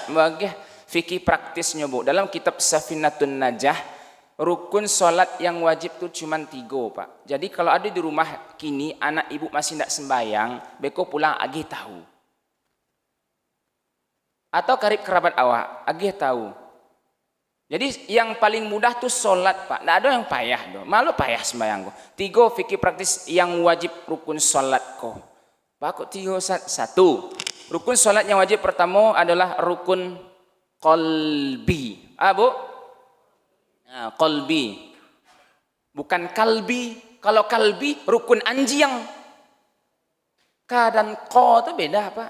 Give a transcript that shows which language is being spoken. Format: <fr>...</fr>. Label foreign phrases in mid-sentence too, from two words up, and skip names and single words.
<id>Bagi fikih praktisnya Bu. Dalam kitab Safinatun Najah, rukun solat yang wajib itu cuma 3 Pak.</id> <min>Jadi kalau ada di rumah kini anak ibu masih tidak sembahyang, beko pulang agih tahu. Atau karib kerabat awak, agih tahu.</min> <id>Jadi yang paling mudah tuh solat Pak.</id> <min>Tidak ada yang payah doh. Malu payah sembahyang ko.</min> <id>3 fikih praktis yang wajib rukun solat ko.</id> <min>Bakok 3 Ustaz. 1.</min> <id>Rukun solat yang wajib pertama adalah rukun qalbi. Bu? Nah, qalbi. Bukan kalbi. Kalau kalbi rukun anjing.</id> <min>Ka dan ko itu beda Pak.</min>